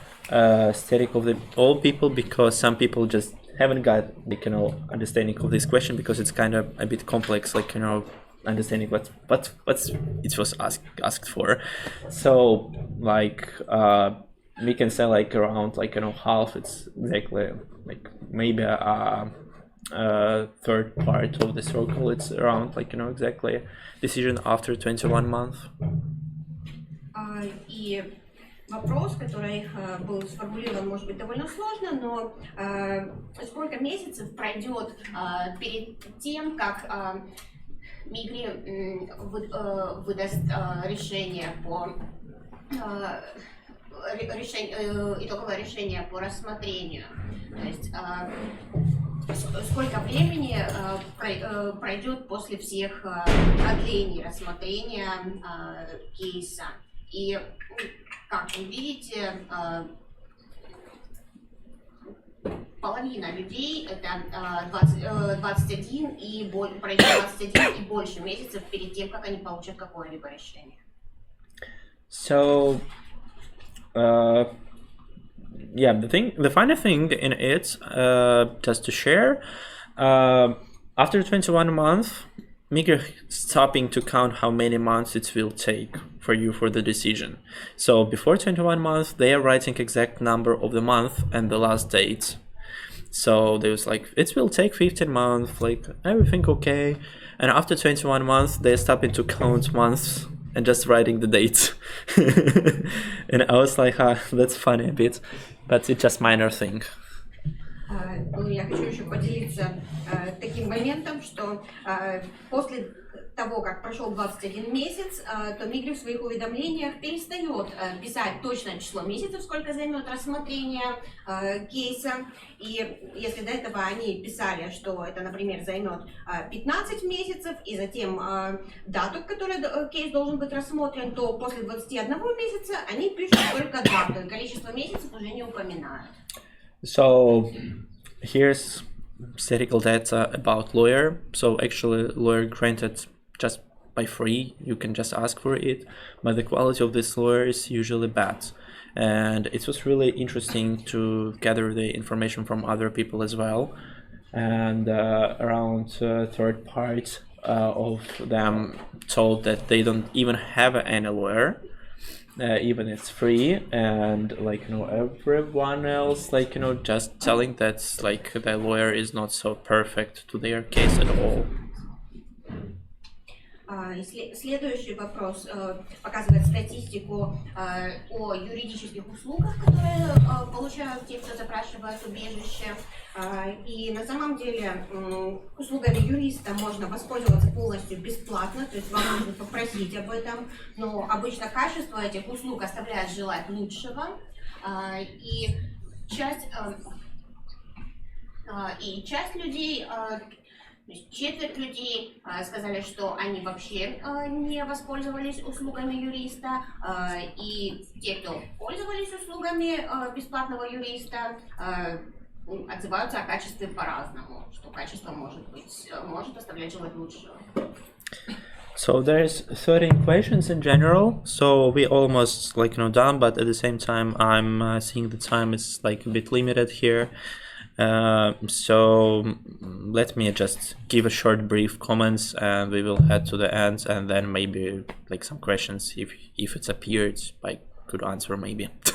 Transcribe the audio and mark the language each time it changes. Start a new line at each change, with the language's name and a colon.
English: aesthetic of the all people, because some people just haven't got like understanding of this question, because it's kind of a bit complex, like understanding what's it was asked for. So like we can say like around like half, it's exactly like maybe third part of the circle, it's around like exactly decision after 21 months.
Russian: И вопрос, который был сформулирован, может быть, довольно сложно, но сколько месяцев пройдет перед тем, как Мигри выдаст решение по итоговое решение по рассмотрению. То есть сколько времени пройдет после всех продлений рассмотрения кейса. И, как вы видите, половина людей, это 21 и пройдет 21 и больше месяцев перед тем, как они получат какое-либо решение.
English: So, yeah, the funny thing in it, just to share, after 21 months, Migri stopping to count how many months it will take for you for the decision. So before 21 months, they are writing exact number of the month and the last date. So they was like, it will take 15 months, like everything okay. And after 21 months, they're stopping to count months and just writing the dates. And I was like, that's funny a bit, but it's just minor thing.
Russian: Я хочу еще поделиться таким моментом, что после того, как прошел 21 месяц, то Мигри в своих уведомлениях перестает писать точное число месяцев, сколько займет рассмотрение кейса. И если до этого они писали, что это, например, займет 15 месяцев, и затем дату, в которой кейс должен быть рассмотрен, то после 21 месяца они пишут только дату, и количество месяцев уже не упоминают.
English: So here's statistical data about lawyer. So actually lawyer granted just by free, you can just ask for it, but the quality of this lawyer is usually bad. And it was really interesting to gather the information from other people as well. And around third part of them told that they don't even have any lawyer. Even it's free, and like everyone else like just telling that like the lawyer is not so perfect to their case at all.
Russian: Следующий вопрос показывает статистику о юридических услугах, которые получают те, кто запрашивает убежище. И на самом деле услугами юриста можно воспользоваться полностью бесплатно, то есть вам нужно попросить об этом, но обычно качество этих услуг оставляет желать лучшего. И часть людей, четверть людей сказали, что они вообще не воспользовались услугами юриста, и те, кто пользовались услугами бесплатного юриста, отзываются о качестве по-разному, что качество может оставлять желать лучшего.
English: So there's 13 questions in general, so we almost done, but at the same time I'm seeing the time is like a bit limited here. So let me just give a short brief comments and we will head to the end, and then maybe like some questions if it's appeared I could answer maybe.